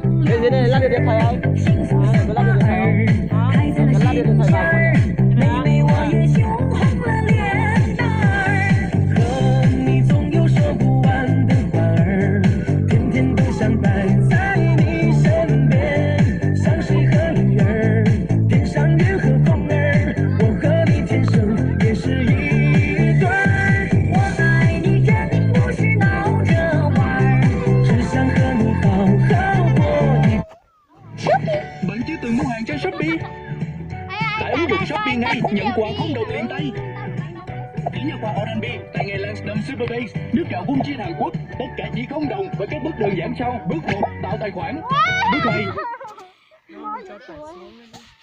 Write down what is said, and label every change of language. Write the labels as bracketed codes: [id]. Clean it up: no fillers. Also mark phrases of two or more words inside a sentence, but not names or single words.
[vi] Cái dưới này lắp được điện thoại không? Có lắp được điện thoại không? Có lắp được điện thoại vào không nhỉ? [zh] 妹妹，我也羞红了脸蛋儿，和你总有说不完的话儿，天天都想待在你身边，像水和鱼儿，天上月和风儿，我和你天生也是一对儿。我爱你肯定不是闹着玩儿，只想和你好好过一。 [vi] Vẫn chưa từng mua hàng trên Shopee. Tải ứng dụng Shopee ngay, nhận quà không đồng liền tay. Chỉ nhờ quà Oral-B tại ngày Lansdowne Super Base, nước gạo vung chia Hàn Quốc. Tất cả chỉ không đồng và các bước đơn giản sau. Bước 1, tạo tài khoản. Bước 2, Nó cho tải xuống lên đi.